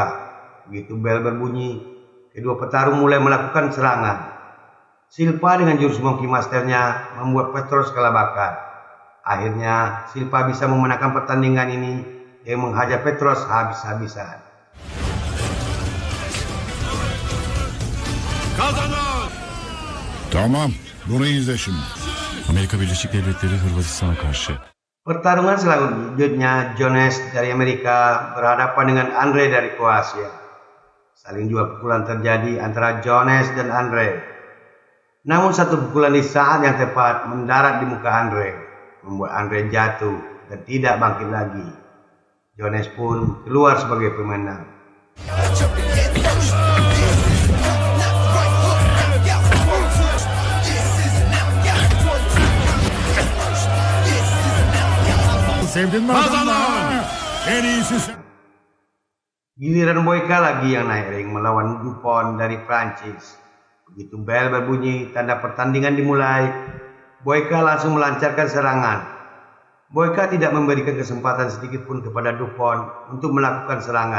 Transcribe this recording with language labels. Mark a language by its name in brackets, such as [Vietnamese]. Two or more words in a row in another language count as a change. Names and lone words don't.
[Indonesian] Begitu bel berbunyi, kedua petarung mulai melakukan serangan. Silva dengan jurus Monkey Masternya membuat Petros kelabakan. Akhirnya Silva bisa memenangkan pertandingan ini yang menghajar Petros habis-habisan. [Turkish] Kazanan! Tamam, bunu izle şimdi. Amerika Birleşik Devletleri Hırvatistan'a karşı. [Indonesian] Pertarungan selanjutnya, Jones dari Amerika berhadapan dengan Andre dari Kroasia. Saling jual pukulan terjadi antara Jones dan Andre. Namun satu pukulan di saat yang tepat mendarat di muka Andre, membuat Andre jatuh dan tidak bangkit lagi. Jones pun keluar sebagai pemenang. [Turkish] Sevdin mi adamı? En iyisi sen. [Indonesian] Giliran Boyka lagi yang naik ring melawan Dupont dari Prancis. Begitu bel berbunyi, tanda pertandingan dimulai. Boyka langsung melancarkan serangan. Boyka tidak memberikan kesempatan sedikit pun kepada Dupont untuk melakukan serangan.